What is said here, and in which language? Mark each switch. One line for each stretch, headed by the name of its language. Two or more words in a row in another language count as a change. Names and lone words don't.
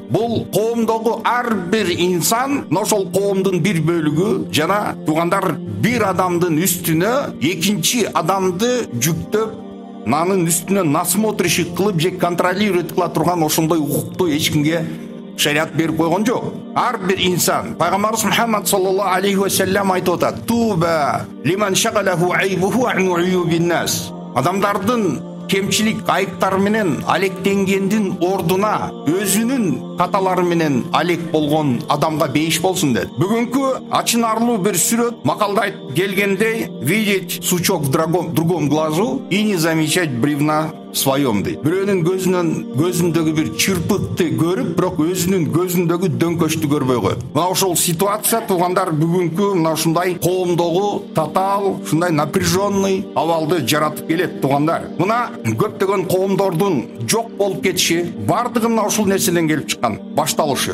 Kyrgyz: Бул коомдогу ар бир инсан, ошол коомдун бир бөлүгү жана туугандар бир адамдын үстүнө экинчи адамды жүктөп, анын үстүнө насмотрщик кылып же контролировать кыла турган ошондой укукту эч кимге шариат берип койгон жок. Ар бир инсан, пайгамбарыбыз Мухаммад
Arabic: صلى الله عليه وسلم
Kyrgyz: айтып атат:
Arabic: "طوبى لمن شغله عيبه عن عيوب الناس."
Kyrgyz: Адамдардын кемчилик, айыптары менен алектенгендин ордуна өзүнүн каталары менен алек болгон адамга бейиш болсун деді. Бүгүнкү ачынарлуу бир сүрөт макалда келгендей:
Russian: "Видеть сучок в другом глазу и не замечать бревна в своем" дейт.
Kyrgyz: Бирөөнүн көзүндөгү бир чырпыкты көрүп, бирок өзүнүн көзүндөгү дөңкөчтү көрбөй коет. Мына ошол ситуация туугандар бүгүнкү мына ушундай коомдогу татаал, ушундай напряженный абалды жаратып келет туугандар. Мына көптөгөн коомдордун жок болуп кетиши бардыгы мына ушул нерседен келип чыккан, башталышы.